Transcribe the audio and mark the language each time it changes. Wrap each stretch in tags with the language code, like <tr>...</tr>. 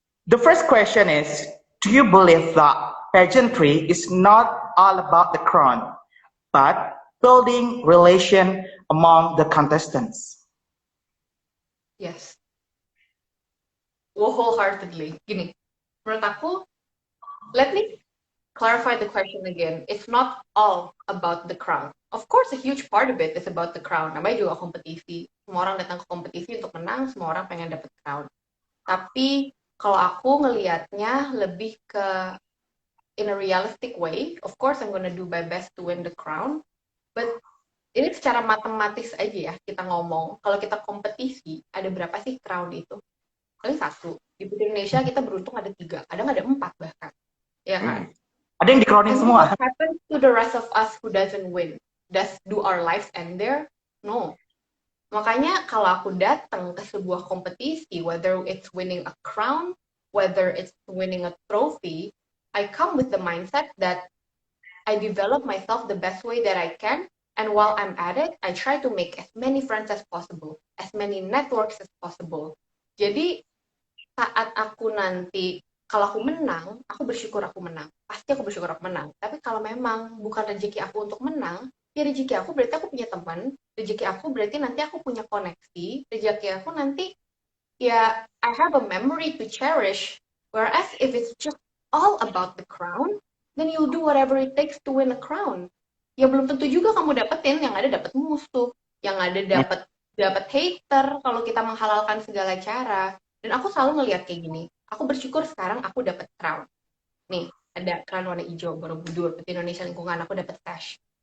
<en>The first question is, do you believe that pageantry is not all about the crown, but building relation among the contestants? Yes. Wholeheartedly.</en> <id>Gini, menurut aku,</id> <en>let me clarify the question again. It's not all about the crown. Of course, a huge part of it is about the crown.</en> <id>Namanya juga kompetisi. Semua orang datang ke kompetisi untuk menang, semua orang pengen dapet crown. Tapi kalau aku ngelihatnya lebih ke</id> <en>in a realistic way, of course I'm gonna do my best to win the crown. But</en> <id>ini secara matematis aja ya kita ngomong. Kalau kita kompetisi, ada berapa sih crown itu? Paling 1. Di Putri Indonesia kita beruntung ada 3, kadang ada 4 bahkan. Ya kan? Ada yang dikronin</id> <en>And</en> <id>semua.</id> <en>what happens to the rest of us who doesn't win? Do our lives end there? No.</en> <id>Makanya kalau aku datang ke sebuah kompetisi,</id> <en>whether it's winning a crown, whether it's winning a trophy, I come with the mindset that I develop myself the best way that I can, and while I'm at it, I try to make as many friends as possible, as many networks as possible.</en> <id>Jadi saat aku nanti, kalau aku menang, aku bersyukur aku menang. Pasti aku bersyukur aku menang. Tapi kalau memang bukan rezeki aku untuk menang, ya rezeki aku berarti aku punya teman, rezeki aku berarti nanti aku punya koneksi, rezeki aku nanti ya</id> <en>I have a memory to cherish. Whereas if it's just all about the crown, then you'll do whatever it takes to win a crown.</en> <id>Ya belum tentu juga kamu dapetin, yang ada dapet musuh, yang ada dapet hater kalau kita menghalalkan segala cara. Dan aku selalu ngelihat kayak gini. Aku bersyukur sekarang aku dapet crown. Nih, ada crown warna hijau, Borobudur, Putri Indonesia Lingkungan, aku dapet sash.</id>